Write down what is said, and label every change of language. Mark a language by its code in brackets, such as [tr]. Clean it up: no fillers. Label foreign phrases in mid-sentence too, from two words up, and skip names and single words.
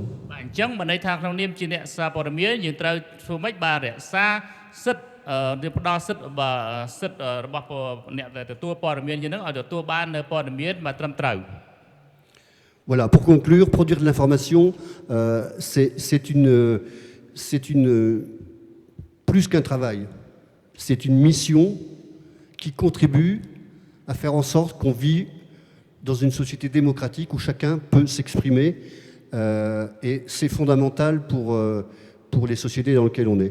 [km] បាទអញ្ចឹងមិនន័យថាក្នុងនាមជាអ្នកសារព័ត៌មានយើងត្រូវធ្វើម៉េចបាទរក្សាសិទ្ធិផ្ដល់សិទ្ធិបាទសិទ្ធិរបស់អ្នកដែលទទួលព័ត៌មានជានឹងឲ្យទទួលបាននៅព័ត៌មានបាទត្រឹមត្រូវ [fr] Voilà, pour conclure, produire de l'information, c'est plus qu'un travail. C'est une mission qui contribue à faire en sorte qu'on vit dans une société démocratique où chacun peut s'exprimer et c'est fondamental pour les sociétés dans lesquelles on est.